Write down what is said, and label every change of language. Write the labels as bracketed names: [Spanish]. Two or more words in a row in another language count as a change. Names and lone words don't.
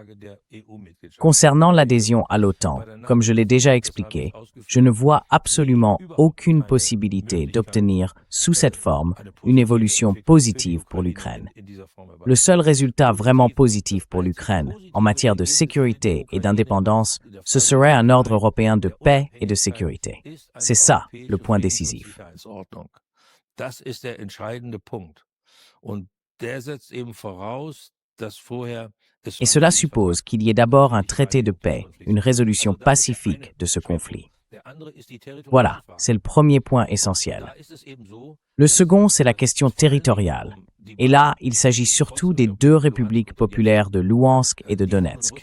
[French] Concernant l'adhésion à l'OTAN, comme je l'ai déjà expliqué, je ne vois absolument aucune possibilité d'obtenir, sous cette forme, une évolution positive pour l'Ukraine. Le seul résultat vraiment positif pour l'Ukraine, en matière de sécurité et d'indépendance, ce serait un ordre européen de paix et de sécurité. C'est ça, le point décisif. [German] Das ist der entscheidende Punkt. Und der setzt eben voraus, dass vorher [French] Et cela suppose qu'il y ait d'abord un traité de paix, une résolution pacifique de ce conflit. Voilà, c'est le premier point essentiel. Le second, c'est la question territoriale. Et là, il s'agit surtout des deux républiques populaires de Louhansk et de Donetsk.